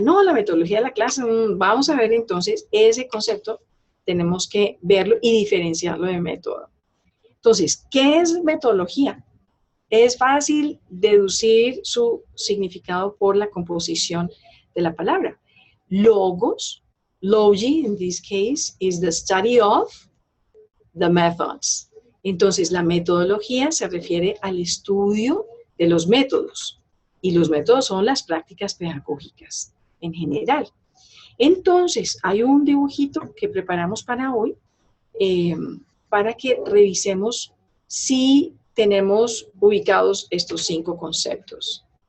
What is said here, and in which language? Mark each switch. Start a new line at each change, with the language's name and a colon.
Spanish: No, la metodología de la clase, vamos a ver entonces ese concepto, tenemos que verlo y diferenciarlo de método. Entonces, ¿qué es metodología? Es fácil deducir su significado por la composición de la palabra.
English: Logos, logi in this case, is the study of the methods.
Spanish: Entonces, la metodología se refiere al estudio de los métodos. Y los métodos son las prácticas pedagógicas en general. Entonces, hay un dibujito que preparamos para hoy, para que revisemos si tenemos ubicados estos 5 conceptos.